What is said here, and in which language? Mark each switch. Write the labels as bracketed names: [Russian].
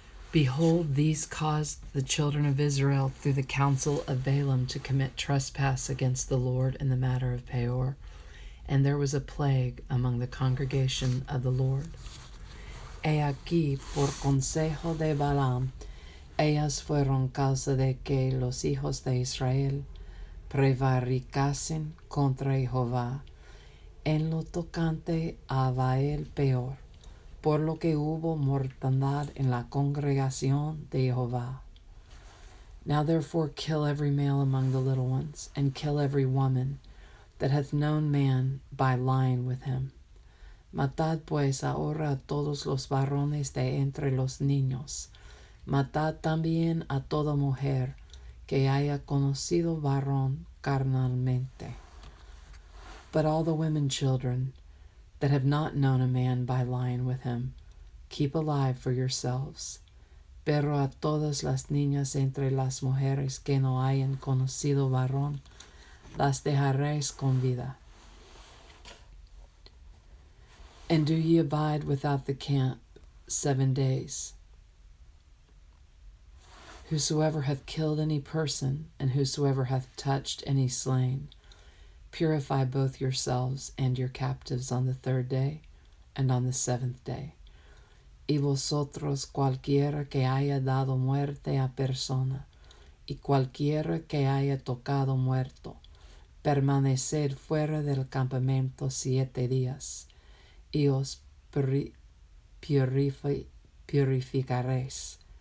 [English] Behold, these caused the children of Israel through the counsel of Balaam to commit trespass against the Lord in the matter of Peor. And there was a plague among the congregation of the Lord. [Spanish] He aquí, por consejo de Balaam, ellas fueron causa de que los hijos de Israel prevaricasen contra Jehová en lo tocante a Baal Peor, por lo que hubo mortandad en la congregación de Jehová. [English] Now therefore kill every male among the little ones, and kill every woman that hath known man by lying with him. [Spanish] Matad pues ahora a todos los varones de entre los niños. Matad también a toda mujer que haya conocido varón carnalmente. [English] But all the women children that have not known a man by lying with him, keep alive for yourselves. [Spanish] Pero a todas las niñas entre las mujeres que no hayan conocido varón, las dejaréis con vida. [English] And do ye abide without the camp 7 days. Whosoever hath killed any person, and whosoever hath touched any slain, purify both yourselves and your captives on the 3rd day, and on the 7th day. [Spanish] Y vosotros cualquiera que haya dado muerte a persona, y cualquiera que haya tocado muerto, permaneced fuera del campamento 7 días, y os purificaréis.